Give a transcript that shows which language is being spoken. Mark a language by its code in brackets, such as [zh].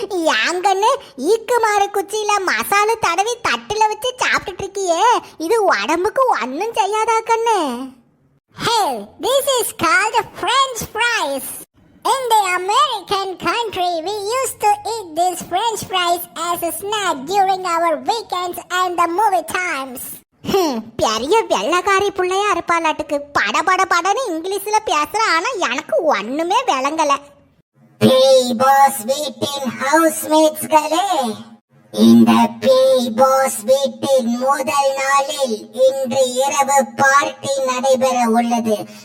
[ta] யாங்கன்னு ஈக்குமாறு குச்சியில மசாலா தடவி தட்டுல வச்சு சாப்பிட்டுட்டு இருக்கியே, இது உடம்புக்கு ஒன்னும் செய்யாதா கண்ணு? [en] Hey, this is called French fries. In the American country, we used to eat these French fries as a snack during our weekends and the movie times. [ta] பெரிய வெள்ளக்காரி பிள்ளையா இருப்பாளாட்டுக்கு. படன்னு இங்கிலீஷ்ல பேசுற, ஆனா எனக்கு ஒண்ணுமே விளங்கல. பேய் பாஸ் வீட்டின் ஹவுஸ்மேட்ஸ்களே, இந்த பேய் பாஸ் வீட்டின் முதல் நாளில் இன்று இரவு பார்ட்டி நடைபெற உள்ளது.